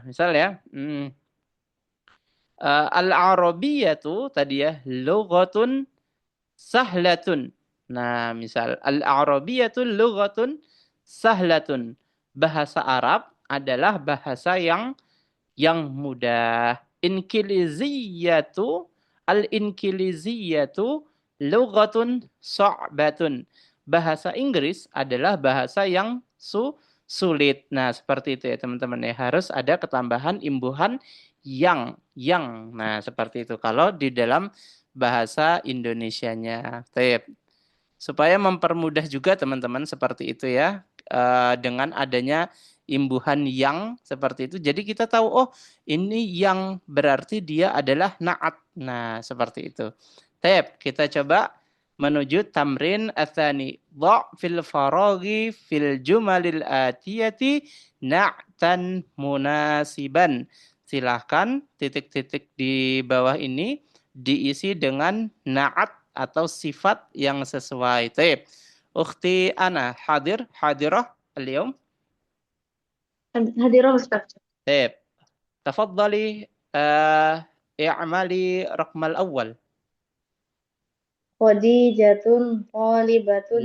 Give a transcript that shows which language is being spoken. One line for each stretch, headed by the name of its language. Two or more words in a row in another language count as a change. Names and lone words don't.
Indonesian: Misal ya, al-arabiyatu tadi ya,
Arabic: لغةٌ سهلةٌ. Nah, misal العربيةُ لغةٌ سهلةٌ.
Indonesian: Bahasa Arab adalah bahasa yang mudah.
Arabic: إنكليزيةُ الإنكليزيةُ لغةٌ صعبةٌ.
Indonesian: Bahasa Inggris adalah bahasa yang sulit. Nah, seperti itu ya teman-teman ya. Harus ada ketambahan imbuhan yang. Nah, seperti itu kalau di dalam bahasa Indonesianya. Taib. Supaya mempermudah juga teman-teman seperti itu ya. Dengan adanya imbuhan yang seperti itu. Jadi kita tahu oh ini yang berarti dia adalah naat. Nah, seperti itu. Taib, kita coba menuju
Arabic: التمرين الثاني. ضع في الفراغ في الجمل الآتية نعتًا مناسبًا.
Indonesian: Silahkan titik-titik di bawah ini diisi dengan na'at atau sifat yang sesuai. Taib.
Arabic: أختي أنا حاضرة اليوم. حاضرة أستاذ. طيب تفضلي اعملي رقم الأول. خديجةُ طالبةٌ